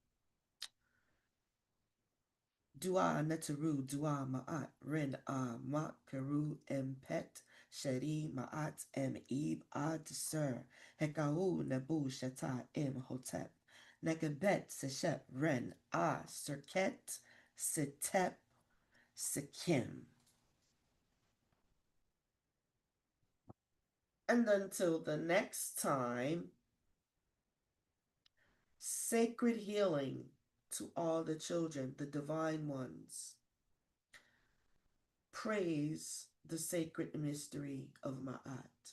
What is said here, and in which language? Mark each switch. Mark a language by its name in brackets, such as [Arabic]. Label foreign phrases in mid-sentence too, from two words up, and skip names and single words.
[Ancient Egyptian] Dua Neteru Dua Ma'at Ren A Ma Peru Pet Sheri Ma'at Ib Ad Sir Hekau Nebu Sheta Hotep Nekabet Seshet Ren A Serket Setep Sekim. [English] And until the next time, sacred healing to all the children, the divine ones. Praise the sacred mystery of Ma'at.